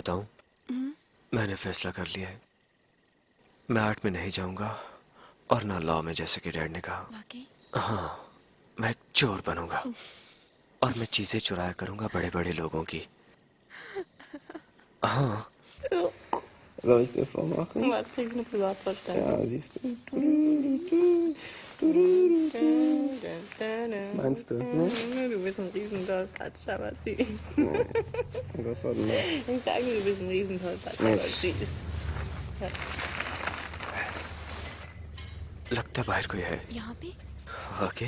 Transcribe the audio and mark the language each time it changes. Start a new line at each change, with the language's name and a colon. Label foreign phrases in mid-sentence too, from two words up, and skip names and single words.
Hindi: बताऊं, मैंने फैसला कर लिया है। मैं आर्ट में नहीं जाऊंगा और ना लॉ में, जैसे कि डैड ने कहा। वाकई? हाँ, मैं चोर बनूंगा और मैं चीजें चुराया करूंगा बड़े बड़े लोगों की। हाँ।
German: Soll ich dir vormachen? Was krieg ich eine Privatvorstellung? Ja, siehst du. Was meinst du? Ne? Du bist ein Riesentollpatsch, aber süß. Nee. Was war denn das? Ich sage, du bist ein Riesentollpatsch, aber süß. Ja.
Hindi: लगता बाहर कोई है। यहाँ पे? वाकई?